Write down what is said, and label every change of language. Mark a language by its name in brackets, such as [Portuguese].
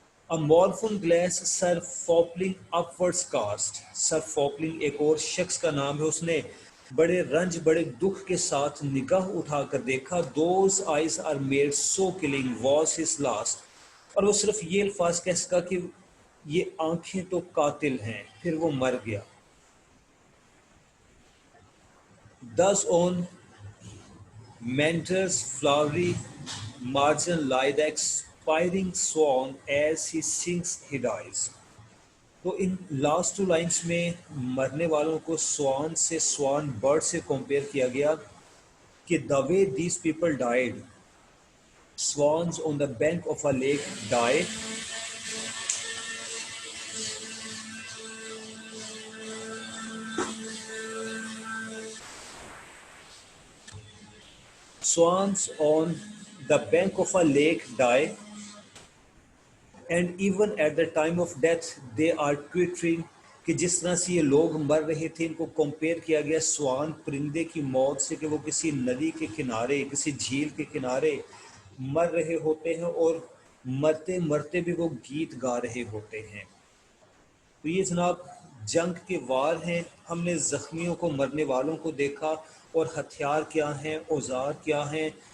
[English] A morphine glass Sir Fopling upwards cast. [Hindi] Sir Fopling एक और शख्स का नाम है. उसने बड़े रंज, बड़े दुख के साथ निगाह उठाकर देखा. [English] Those eyes are made so killing was his last. [Hindi] और वो सिर्फ ये अल्फाज कह सका कि ये आंखें तो कातिल हैं, फिर वो मर गया. [English] Thus on Mentor's flowery margin lie the expiring swan as he sings he dies. [Hindi] तो इन लास्ट टू लाइंस में मरने वालों को स्वान से, स्वान बर्ड से कंपेयर किया गया कि [English] The way these people died. Swans on the bank of a lake die. Swans on the bank of a lake die, and even at the time of death they are twittering. [Hindi] कि जिस तरह से ये लोग मर रहे थे इनको कंपेयर किया गया स्वान, परिंदे की मौत से कि वो किसी नदी के किनारे, किसी झील के किनारे मर रहे होते हैं और मरते मरते भी वो गीत गा रहे होते हैं. तो ये जनाब जंग के वार हैं. हमने ज़ख्मियों को, मरने वालों को देखा और हथियार क्या हैं, औजार क्या हैं,